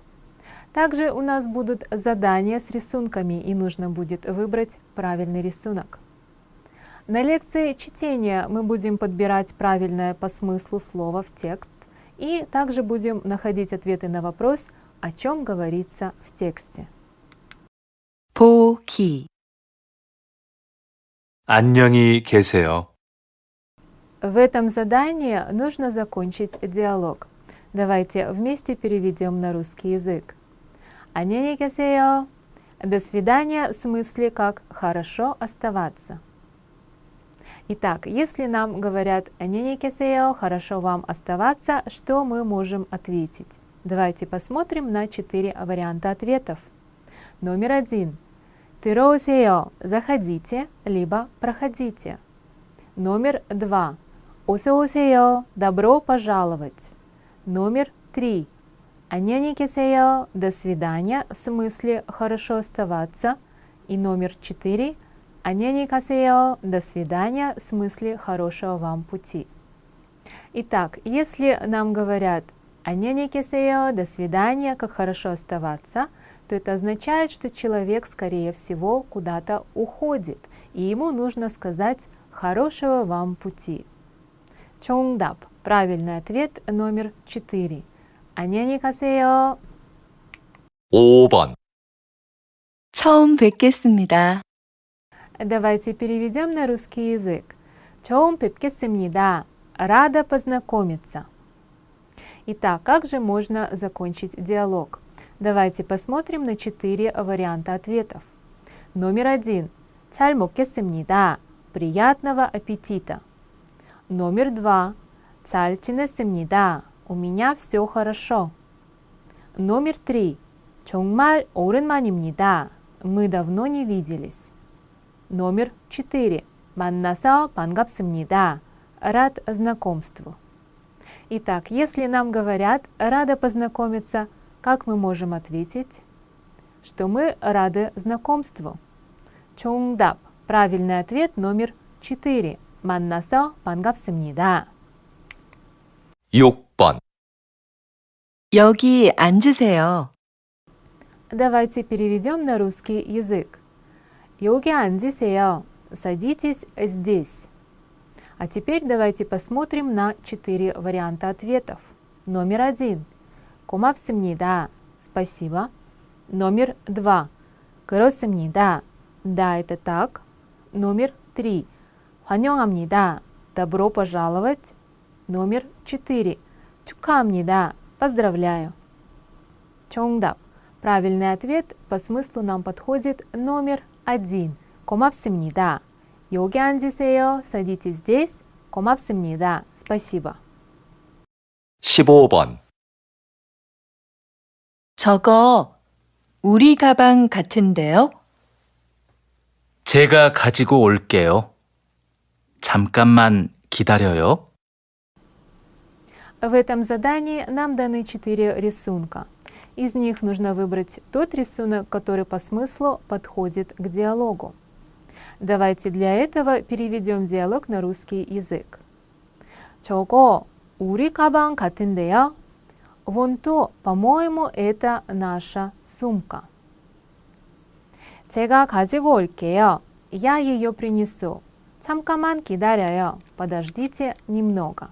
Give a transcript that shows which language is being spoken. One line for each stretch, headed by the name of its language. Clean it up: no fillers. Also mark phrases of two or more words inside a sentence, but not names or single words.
Russian: Также у нас будут задания с рисунками, и нужно будет выбрать правильный рисунок. На лекции чтения мы будем подбирать правильное по смыслу слово в текст, и также будем находить ответы на вопрос, о чем говорится в тексте.
Korean: 보기. 안녕히 계세요.
Russian: В этом задании нужно закончить диалог. Давайте вместе переведем на русский язык.
Korean: 안녕히 계세요.
Russian: До свидания в смысле как хорошо оставаться. Итак, если нам говорят
Korean: 안녕히 계세요,
Russian: хорошо вам оставаться, что мы можем ответить? Давайте посмотрим на 4 варианта ответов. Номер 1. 들어오세요. Заходите, либо проходите. Номер 2.
Korean: 어서 오세요.
Russian: Добро пожаловать. Номер 3.
Korean: 안녕히 계세요.
Russian: До свидания, в смысле хорошо оставаться. И номер 4.
Korean: 안녕히 가세요.
Russian: До свидания, в смысле хорошего вам пути. Итак, если нам говорят
Korean: 안녕히 계세요,
Russian: до свидания, как хорошо оставаться, то это означает, что человек, скорее всего, куда-то уходит, и ему нужно сказать хорошего вам пути.
Korean: 정답.
Russian: Правильный ответ номер 4.
Korean: 안녕히 가세요. 5번. 처음 뵙겠습니다.
Russian: Давайте переведем на русский язык.
Korean: 처음 뵙겠습니다.
Russian: Рада познакомиться. Итак, как же можно закончить диалог? Давайте посмотрим на 4 варианта ответов. Номер 1.
Korean: 잘 먹겠습니다.
Russian: Приятного аппетита. Номер 2.
Korean: 잘 지냈습니다.
Russian: У меня все хорошо. Номер 3.
Korean: 정말 오랜만입니다.
Russian: Мы давно не виделись. Номер 4.
Korean: 만나서 반갑습니다.
Russian: Рад знакомству. Итак, если нам говорят «рада познакомиться», как мы можем ответить? Что мы рады знакомству. 정답. Правильный ответ номер 4.
Korean: 만나서 반갑습니다. 6번. 여기 앉으세요.
Russian: Давайте переведем на русский язык.
Korean: 여기 앉으세요.
Russian: Садитесь здесь. А теперь давайте посмотрим на 4 варианта ответов. Номер 1. 고맙습니다. Спасибо. Номер 2. 그렇습니다. Да, это так. Номер 3. 환영합니다. Добро пожаловать. Номер 4.
Korean: 축하합니다. Поздравляю. 정답.
Russian: Правильный ответ по смыслу нам подходит номер 1.
Korean: 고맙습니다. 여기 앉으세요.
Russian: Садитесь здесь.
Korean: 고맙습니다. Спасибо. 15번. 저거 우리 가방 같은데요? 제가 가지고 올게요. 잠깐만 기다려요.
Russian: В этом задании нам даны 4 рисунка. Из них нужно выбрать тот рисунок, который по смыслу подходит к диалогу. Давайте для этого переведем диалог на русский язык.
Korean: 저거 우리 가방 같은데요?
Russian: Вон то, по-моему, это наша сумка.
Korean: 제가 가지고 올게요.
Russian: Я ее принесу.
Korean: 잠깐만 기다려요.
Russian: Подождите немного.